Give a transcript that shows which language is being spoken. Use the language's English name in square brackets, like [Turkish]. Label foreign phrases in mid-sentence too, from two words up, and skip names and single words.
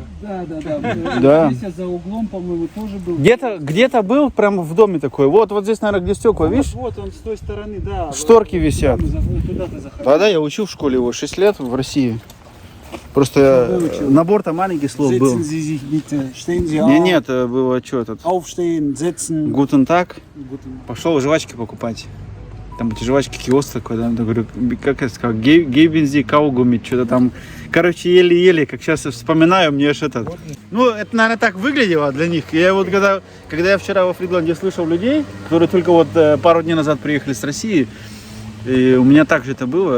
[Russian] Да. Да. Здесь за углом, по-моему, тоже был. Где-то был прям в доме такой. Вот здесь, наверное, где стекла, видишь? Вот он с той стороны, да. Шторки висят. Туда ты заходил. Да, я учил в школе его 6 лет в России. Просто набор-то маленький слов был. [German] Setzen Sie sich bitte. Stehen Sie auf. [Russian] Нет, было что тут. [German] Aufstehen, setzen. Guten Tag. [Russian] Guten. Пошел жвачки покупать. Там эти жвачки, киоск такой, да, я говорю, как я сказал, гейбензи, каугуми, что-то там. Короче, еле-еле, как сейчас вспоминаю, мне аж этот. Ну, это, наверное, так выглядело для них. Я вот, когда я вчера во Фридланде слышал людей, которые только вот пару дней назад приехали с России, и у меня так же это было.